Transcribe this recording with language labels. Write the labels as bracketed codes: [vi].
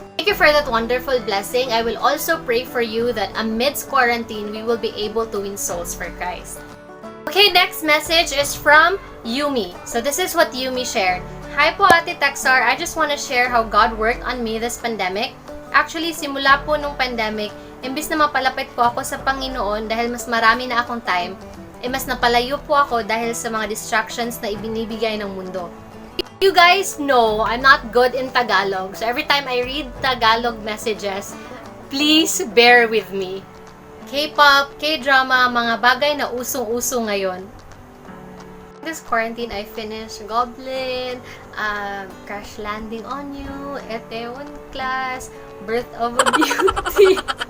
[en] Thank you for that wonderful blessing. I will also pray for you that amidst quarantine, we will be able to win souls for Christ. Okay, next message is from Yumi. So this is what Yumi shared. Hi po Ate Texar, I just want to share how God worked on me this pandemic. [tl] Actually, simula po nung pandemic, imbis na mapalapit po ako sa Panginoon dahil mas marami na akong time, mas napalayo po ako dahil sa mga distractions na ibinibigay ng mundo. [en] You guys know I'm not good in Tagalog, so every time I read Tagalog messages, please bear with me. [tl] K-pop, K-drama, mga bagay na usong-uso ngayon. [en] This quarantine, I finished Goblin, Crash Landing on You, Itaewon Class, Birth of a Beauty.